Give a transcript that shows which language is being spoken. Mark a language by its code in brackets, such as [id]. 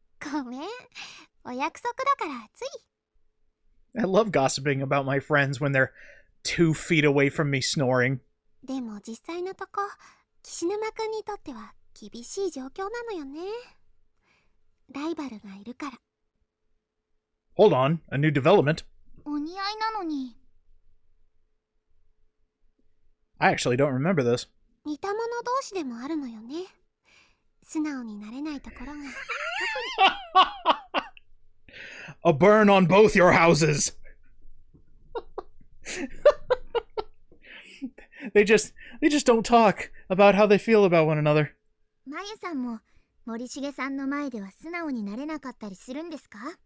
[ja] ごめん、お約束だからつい。 [en] I love gossiping about my friends when they're 2 feet away from me snoring. [ja] でも実際のとこ、岸沼くんにとっては厳しい状況なのよね。ライバルがいるから。 [en] Hold on, a new development. [ja] お似合いなのに。 [en] I actually don't remember this. [ja] 似た者同士でもあるのよね。素直になれないところが。 [en] A burn on both your houses. They just don't talk about how they feel about one another. [ja] まゆさんも森重さんの前では素直になれなかったりするんですか？